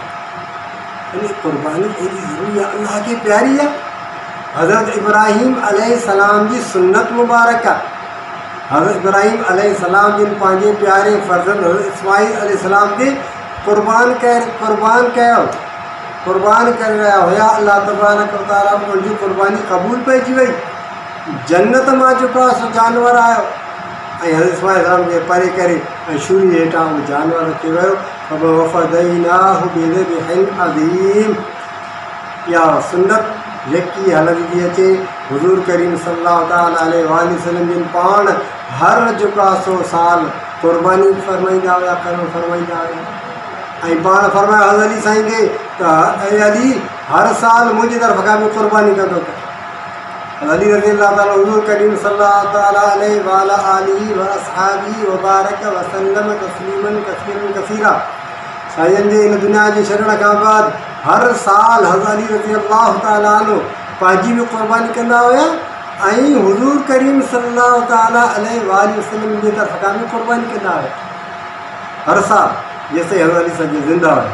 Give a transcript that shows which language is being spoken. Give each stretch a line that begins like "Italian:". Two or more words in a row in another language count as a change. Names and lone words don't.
Sindhi: यानी क़ुर्बानी एॾी ज़रूरी आहे, अल्लाह खे प्यारी आहे। हज़रत इब्राहीम अलैहिस्सलाम जी सुन्नत मुबारक आहे। हज़रत इब्राहीम अलैहिस्सलाम जिन पंहिंजे प्यारे फ़र्ज़ंद इस्माईल अलैहिस्सलाम खे क़ुर्बान कयो, क़ुर्बान करे रहिया हुया।
Arabic: الله تبارك وتعالى
Sindhi: उनजी क़ुर्बानी क़बूल पइजी वई, जन्नत मां जेको आहे सो जानवर आयो ऐं हज़रत इस्माईल अलैहिस्सलाम खे परे करे ऐं छुरी हेठां उहो जानवर अची वियो,
Arabic: وفديناه بذبح عظيم.
Sindhi: या सुन्नत यकी हलंदी थी अचे हुज़ूर करीम
Arabic: صلى الله تعالى عليه وسلم
Sindhi: जिन पाण हर जेका सो साल क़ुर्बानी फरमाईंदा हुआ, कर्म फरमाईंदा हुआ। ऐं पाण फरमायो हज़रत अली साईं खे त ऐं अली हर साल मुंहिंजी तरफ़ खां बि क़ुर्बानी कंदो कर।
Arabic: علي رضي الله تعالى حضور كريم صلى الله تعالى عليه وعلى آله وأصحابه وبارك وسلم تسليما كثيرا كثيرا.
Sindhi: साईं जे इन दुनिया जे छॾण खां बाद हर साल हज़रत अली
Arabic: رضي الله تعالى عنه
Sindhi: पंहिंजी बि क़ुर्बानी कंदा हुआ ऐं हुज़ूर करीम
Arabic: صلى الله تعالى عليه وسلم
Sindhi: जी तरफ़ खां बि क़ुर्बानी कंदा हुआ हर साल, जेसिताईं हज़रत अली सॼी ज़िंदा हुआ।